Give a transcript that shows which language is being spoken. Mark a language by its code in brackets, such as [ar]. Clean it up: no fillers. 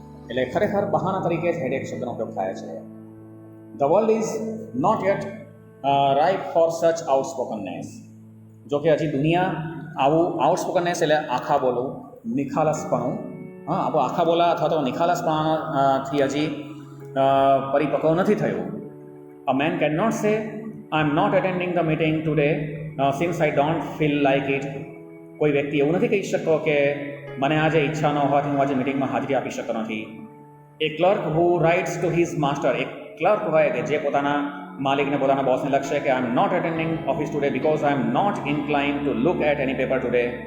[gu] એટલે ખરેખર બહાના તરીકે જ હેડેક શબ્દનો ઉપયોગ થાય છે. [en] The world is not yet ripe for such outspokenness. [gu] જો કે હજી દુનિયા આવું આઉટસ્પોકનનેસ એટલે આખા બોલું, નિખાલસપણું, આખા બોલા અથવા તો નિખાલસપણાથી હજી પરિપક્વ નથી થયું. [en] A man cannot say, I am not attending the meeting today since I don't feel like it. [gu] કોઈ વ્યક્તિ એવું નથી કહી શકતો કે મને આજે ઈચ્છા ન હોવાથી હું આજે મિટિંગમાં હાજરી આપી શકતો નથી. [en] A clerk who writes to his master. [gu] એક ક્લર્ક હોય કે જે પોતાના માલિકને, પોતાના બોસને લખશે કે [en] I am not attending office today because I am not inclined to look at any paper today.